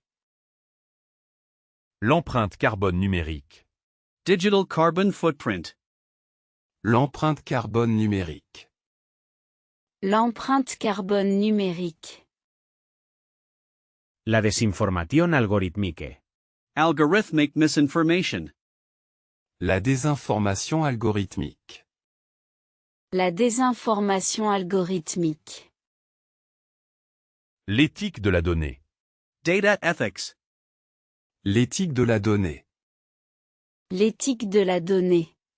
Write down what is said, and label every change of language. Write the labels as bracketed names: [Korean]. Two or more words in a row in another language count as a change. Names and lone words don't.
[French] L'empreinte carbone numérique. [English] Digital carbon footprint. [French] L'empreinte carbone numérique. L'empreinte carbone numérique. La desinformación algorítmique. [English] Algorithmic misinformation. [French] La désinformation algorithmique. La désinformation algorithmique. L'éthique de la donnée. [English] Data ethics. [French] L'éthique de la donnée. L'éthique de la donnée.